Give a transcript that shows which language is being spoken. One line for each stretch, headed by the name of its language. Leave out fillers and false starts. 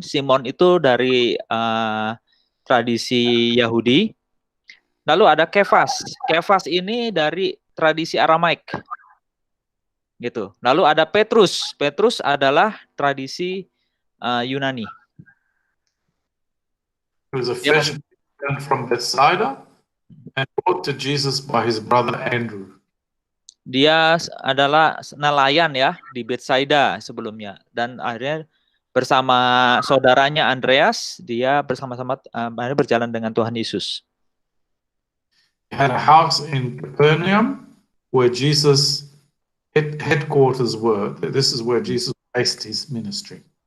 Indonesian: Simon itu dari tradisi Yahudi. Lalu ada Kefas. Kefas ini dari tradisi Aramaik. Gitu. Lalu ada Petrus. Petrus adalah tradisi Yunani.
English: He was a fisherman from Bethsaida and brought to Jesus by his brother Andrew.
Indonesian: Dia adalah nelayan, ya, di Bethsaida sebelumnya, dan akhirnya bersama saudaranya Andreas, dia bersama-sama berjalan dengan Tuhan Yesus.
English: He had a house in Capernaum where Jesus' headquarters were. This is where Jesus based his ministry.